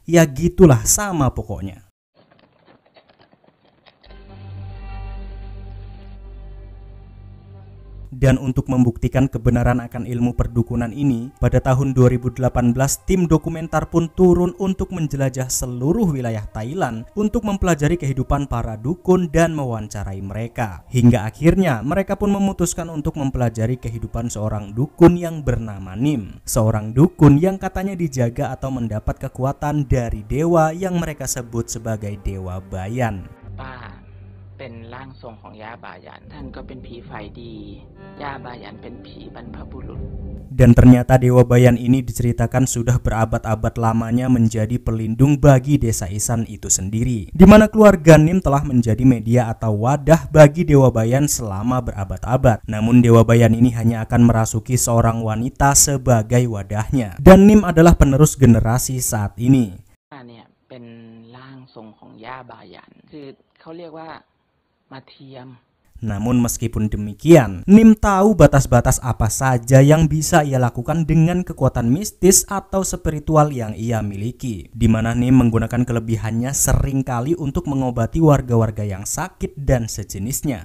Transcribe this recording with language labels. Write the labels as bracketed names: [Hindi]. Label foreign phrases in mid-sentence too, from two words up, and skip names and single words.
[Indonesian] Ya gitulah, sama pokoknya. Dan untuk membuktikan kebenaran akan ilmu perdukunan ini, pada tahun 2018 tim dokumenter pun turun untuk menjelajah seluruh wilayah Thailand untuk mempelajari kehidupan para dukun dan mewawancarai mereka. Hingga akhirnya mereka pun memutuskan untuk mempelajari kehidupan seorang dukun yang bernama Nim. Seorang dukun yang katanya dijaga atau mendapat kekuatan dari dewa yang mereka sebut sebagai Dewa Bayan. [Thai] เป็นร่างทรงของย่าบายันท่านก็เป็นผีไฟดีย่าบายันเป็นผีบรรพบุรุษ [Indonesian] Dan ternyata Dewa Bayan ini diceritakan sudah berabad-abad lamanya menjadi pelindung bagi desa Isan itu sendiri, di mana keluarga Nim telah menjadi media atau wadah bagi Dewa Bayan selama berabad-abad. Namun Dewa Bayan ini hanya akan merasuki seorang wanita sebagai wadahnya, dan Nim adalah penerus generasi saat ini. [Thai] เนี่ยเป็นร่างทรงของย่าบายันคือเขาเรียกว่ามาเทียม [Indonesian] Namun meskipun demikian, Nim tahu batas-batas apa saja yang bisa ia lakukan dengan kekuatan mistis atau spiritual yang ia miliki, di mana Nim menggunakan kelebihannya seringkali untuk mengobati warga-warga yang sakit dan sejenisnya.